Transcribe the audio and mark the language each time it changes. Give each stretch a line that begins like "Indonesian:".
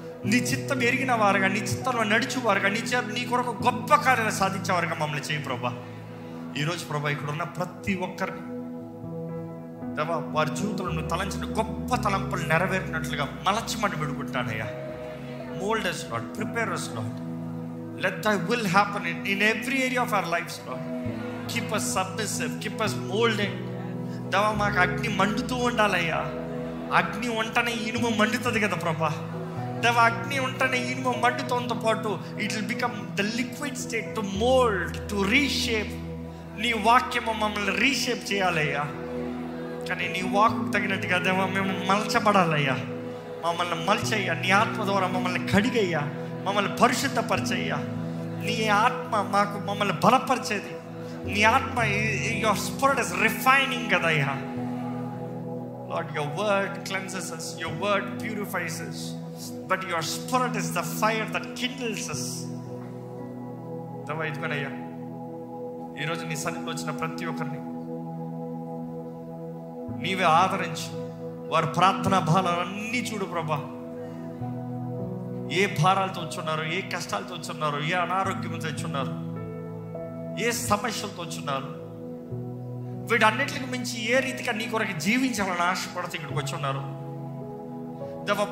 Telugu: నీ చిత్తం ఎరిగిన వారుగా, నీ చిత్తంలో నడిచేవారుగా, నీ కొరకు గొప్ప కార్యాలు సాధించేవారుగా మమ్మల్ని చేయి ప్రభా. ఈరోజు ప్రభా ఇక్కడ ఉన్న ప్రతి ఒక్కరిని దేవా, వారి జీవితంలో నువ్వు తలంచిన గొప్ప తలంపులు నెరవేరినట్లుగా మలచమని విడుకుంటానయ్యా.
English: Mold us, Lord. Prepare us, Lord. Let thy will happen in every area of our lives, Lord. Keep us submissive. Keep us molding.
Telugu: దేవా, మాకు అగ్ని మండుతూ ఉండాలయ్యా. అగ్ని ఉంటనే ఇనుము మండుతుంది కదా ప్రభా. దేవా, అగ్ని ఉంటనే ఇనుము మండుతో పాటు
English: It will become the liquid state to mould, to reshape.
Telugu: నీ వాక్యము మమ్మల్ని రీషేప్ చేయాలయ్యా. కానీ నీ వాక్కు తగినట్టుగా దేవా మేము మలచబడాలయ్యా. మమ్మల్ని మలిచయ్యా. నీ ఆత్మ ద్వారా మమ్మల్ని కడిగయ్యా, మమ్మల్ని పరిశుద్ధపరచయ్యా. నీ ఆత్మ మమ్మల్ని బలపరిచేది. నీ ఆత్మ,
English: Your spirit is refining కదయ్యా. Lord, your word cleanses us, your word purifies us, but your spirit is the fire that kindles us.
Telugu: ఇదిగోనయ్యా, ఈరోజు నీ సన్నిధిలో వచ్చిన ప్రతి ఒక్కరిని నీవే ఆదరించి వారి ప్రార్థనా భారాలన్నీ చూడు ప్రభా. ఏ భారాలతో వచ్చున్నారో, ఏ కష్టాలతో వచ్చున్నారో, ఏ అనారోగ్యంతో వచ్చున్నారు, ఏ సమస్యలతో వచ్చున్నారు, వీటన్నిటికి మించి ఏ రీతిగా నీ కొరకు జీవించాలని ఆశపడుతూ ఇక్కడికి వచ్చి ఉన్నారు దేవా.